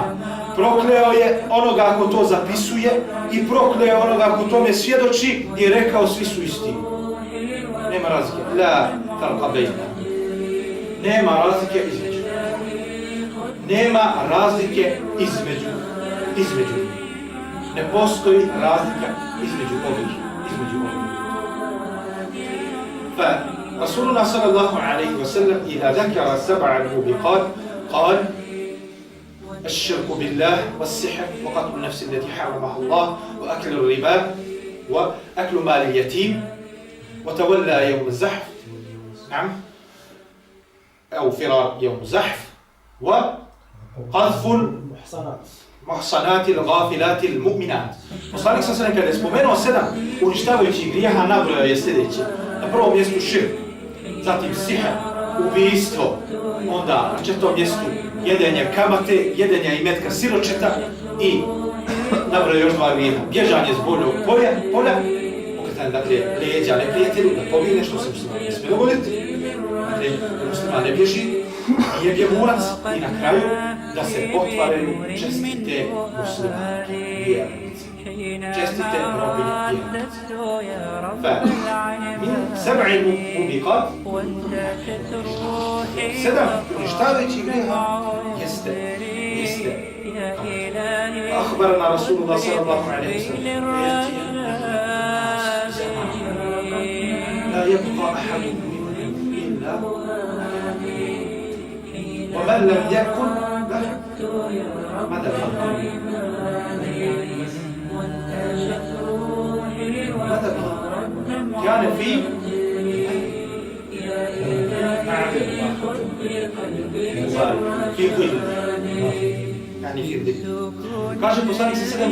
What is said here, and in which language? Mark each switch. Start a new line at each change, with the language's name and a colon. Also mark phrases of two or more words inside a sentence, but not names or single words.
Bosnian: Prokleo je onoga ko to zapisuje i prokleo onoga ko tome svjedoči i rekao svi su isti. Nema razlike.
Arabic: لا فرق بين.
Bosnian: Nema razlike između. Nema razlike između. Ne postoji razlika između ovih.
Arabic: فرسولنا صلى الله عليه وسلم إذا ذكر سبع الموبقات قال الشرك بالله والسحر وقتل النفس التي حرمها الله وأكل الربا وأكل مال اليتيم وتولى يوم الزحف نعم أو فرار يوم الزحف وقذف المحصنات الغافلات المؤمنات.
Bosnian: Poslanik sa kada je spomenuo 7 uništavajućih grijeha, nabrojao je sljedeće. Na prvom mjestu širk, zatim sihr, ubijstvo, onda na četvrtom mjestu jedenje kamate, jedenje imetka siročeta i nabrojao još 2 grijeha. Bježanje s boljog polja, okretanje dakle leđa neprijatelju, da pobjegne što se muslima ne smije dogoditi. Dakle, muslima ne bježi, nije bjegunac i na kraju da se otvaraju čestite muslimanke vjernice. Čestite robinje vjernice.
Arabic: فمن 7 موبقات
Bosnian: 7 uništavajućih grijeha jeste
Arabic: أخبرنا رسول الله صلى الله عليه وسلم لا يبقى أحد منهم إلا ومن لم يكن ماذا كان في ظل يعني في ظل.
Bosnian: Kaže poslanik